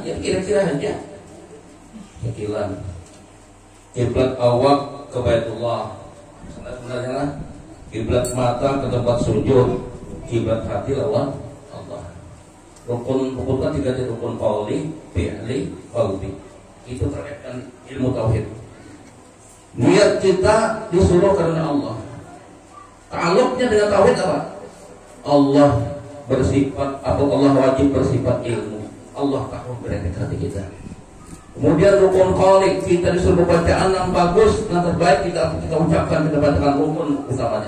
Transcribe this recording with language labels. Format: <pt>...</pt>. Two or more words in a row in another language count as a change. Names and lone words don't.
<id>Ya kira-kira aja. Sekilan. Kiblat awak ke Baitullah. Sebenarnya kiblat mata ke tempat sujud, kiblat hati lawan Allah. Rukun kan tiga rukun qauli, fi'li, qalbi. Itu terkait dengan ilmu tauhid. Niat kita disuruh karena Allah. Ta'alluqnya dengan tauhid apa? Allah bersifat atau Allah wajib bersifat ilmu. Allah tahu berarti hati kita. Kemudian rukun qauli, kita disuruh bacaan yang bagus, yang terbaik kita ucapkan, kita bacakan rukun utamanya.</id>